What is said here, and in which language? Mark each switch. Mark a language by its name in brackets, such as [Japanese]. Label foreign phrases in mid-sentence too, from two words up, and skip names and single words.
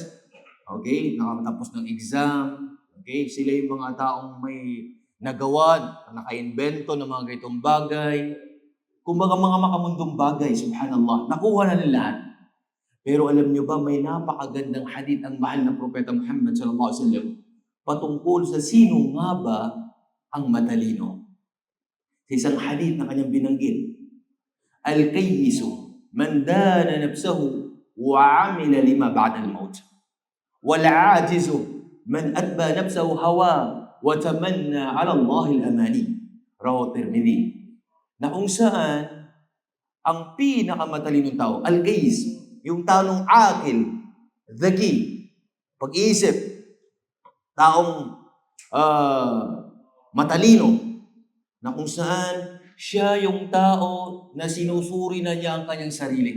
[Filipino] Okay, nakatapos ng exam, okay? Sila yung mga taong may nagawa, naka-invento ng mga ganitong bagay. Kumbaga mga makamundong bagay, subhanallah, nakuha na nila lahat. Pero alam nyo ba, may napakagandang hadith ang mahal na Propeta Muhammad [Arabic] صلى الله عليه وسلم [Filipino] patungkol sa sino nga ba ang matalino. Sa isang hadith na kanyang binanggit, [Arabic] الكيس من دان نفسه وعمل لما بعد الموت. والعاجز من أتبع نفسه هوى وتمنى على الله الأماني. رواه الترمذي. [Filipino] Na kung saan ang pinakamatalinong tao, al-kayyis, yung taong akil, dhaki, pag-iisip, taong matalino, na kung saan siya yung tao na sinusuri na niya ang kanyang sarili.